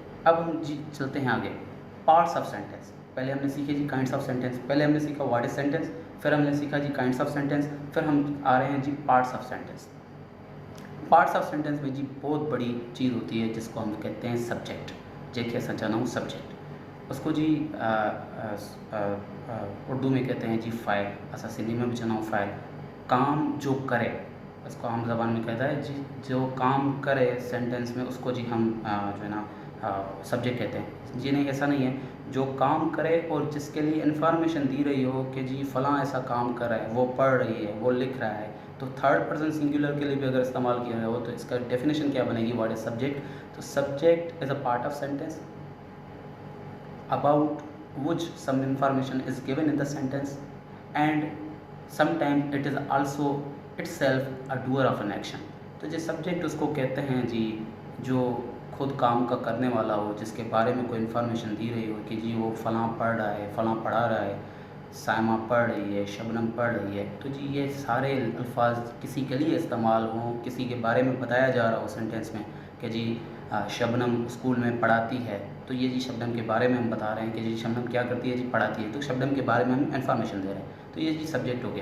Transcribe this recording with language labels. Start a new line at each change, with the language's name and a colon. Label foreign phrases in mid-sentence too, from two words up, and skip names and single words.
Urdu: اب ہم جی چلتے ہیں آگے,
English: parts of sentence.
Urdu: پہلے ہم نے سیکھے جی
English: kinds of sentence,
Urdu: پہلے ہم نے سیکھا
English: what is sentence,
Urdu: پھر ہم نے سیکھا جی
English: kinds of sentence,
Urdu: پھر ہم آ رہے ہیں جی
English: parts of sentence. parts of sentence
Urdu: میں جی بہت بڑی چیز ہوتی ہے، جس کو ہم کہتے ہیں سبجیکٹ، جیسے
Sindhi: असां चवंदा आहियूं सब्जेक्ट,
Urdu: اس کو جی اردو میں کہتے ہیں جی فاعل,
Sindhi: असां सिंधी में भी चवंदा आहियूं फ़ाइल।
Urdu: کام جو کرے، اس کو عام زبان میں کہتا ہے جی جو کام کرے سینٹنس میں، اس کو جی ہم جو ہے نا سبجیکٹ کہتے ہیں. جی نہیں، ایسا نہیں ہے، جو کام کرے اور جس کے لیے انفارمیشن دی رہی ہو کہ جی فلاں ایسا کام کر رہا ہے، وہ پڑھ رہی ہے، وہ لکھ رہا ہے، تو
English: third person singular
Urdu: کے لیے بھی اگر استعمال کیا ہو تو اس کا ڈیفینیشن کیا بنے گی,
English: what is subject. तो subject is a part of sentence about which some information is given in the sentence, and sometimes it is also itself a doer of an action।
Urdu: تو جو سبجیکٹ اس کو کہتے ہیں جی جو خود کام کا کرنے والا ہو، جس کے بارے میں کوئی انفارمیشن دی رہی ہو کہ جی وہ فلاں پڑھ رہا ہے، فلاں پڑھا رہا ہے، صائمہ پڑھ رہی ہے، شبنم پڑھ رہی ہے، تو جی یہ سارے الفاظ کسی کے لیے استعمال ہوں، کسی کے بارے میں بتایا جا رہا ہو سینٹنس میں کہ جی شبنم اسکول میں پڑھاتی ہے، تو یہ جی شبنم کے بارے میں ہم بتا رہے ہیں کہ جی شبنم کیا کرتی ہے جی، پڑھاتی ہے، تو شبنم کے بارے میں ہم انفارمیشن دے رہے ہیں، تو یہ جی سبجیکٹ ہو گیا.